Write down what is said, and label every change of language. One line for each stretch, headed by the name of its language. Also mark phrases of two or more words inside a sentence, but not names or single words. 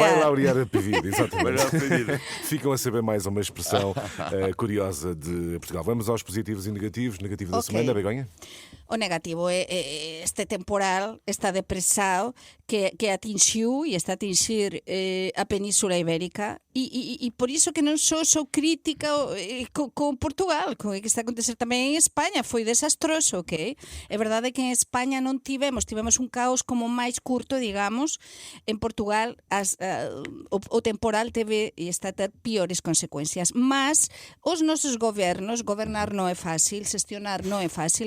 Portuguese: vai laurear a pevide, exatamente. Vai laurear a pevide. Ficam a saber mais uma expressão curiosa de Portugal. Vamos aos positivos e negativos. Negativo da Ok. semana, Begoña? O negativo é este temporal, esta depressão que atingiu e está a atingir a Península Ibérica
Galician: e por isso que non sou crítica con Portugal, con o que está a acontecer tamén en España, foi desastroso, ok? É verdade que en España non tivemos un caos como máis curto, digamos. En Portugal o temporal teve e está a ter piores consecuencias, mas os nosos gobernos, gobernar non é fácil, xestionar non é fácil,